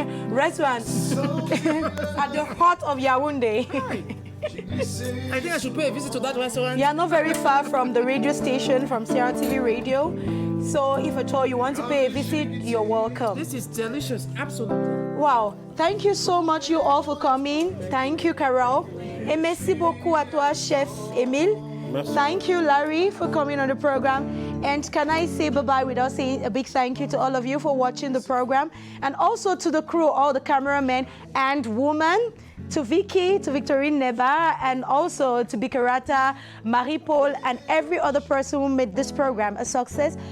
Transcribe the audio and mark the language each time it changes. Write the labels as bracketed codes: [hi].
[en] Restaurant at the heart of Yaoundé. I think I should pay a visit to that restaurant. You are not very far from the radio station, from CRTV Radio. So if at all you want to pay a visit, you're welcome. This is delicious, absolutely. Wow. Thank you so much, you all, for coming. Thank you, Carol. [fr] Et merci beaucoup à toi, Chef Emile. Merci. [en] Thank you, Larry, for coming on the program. And can I say bye-bye without saying a big thank you to all of you for watching the program, and also to the crew, all the cameramen and women, to Vicky, to Victorine Neba, and also to Bikarata, Marie-Paul, and every other person who made this program a success.